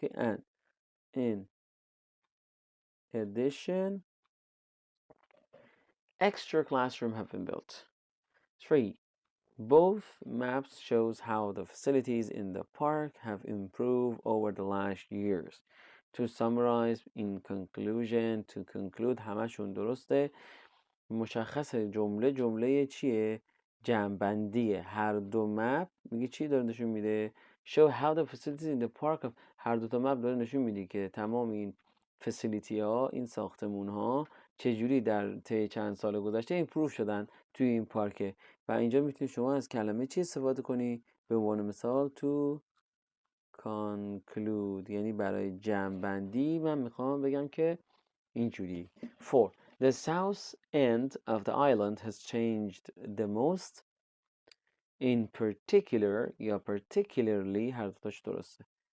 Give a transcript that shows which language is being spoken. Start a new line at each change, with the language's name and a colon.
English: Okay, and in addition extra classroom have been built. 3. Both maps shows how the facilities in the park have improved over the last years. To summarize, in conclusion, to conclude
Persian: همشون درسته. مشخصه جمله چیه؟ جمع‌بندیه. هر دو مپ میگه چی داره نشون میده؟
English: show how the facilities in the park of.
Persian: هر دو تا مپ داره نشون میده که تمام این فسیلیتی ها، این ساختمون ها چجوری در طی چند سال گذشته ایمپروو شدن توی این پارکه. و اینجا میتونی شما از کلمه چی استفاده کنی؟ به عنوان مثال تو conclude، یعنی برای جمع من میخوام بگم که اینجوری. 4.
English: The south end of the island has changed the most. In particular
Persian: یا particularly، هر دوتاش درسته.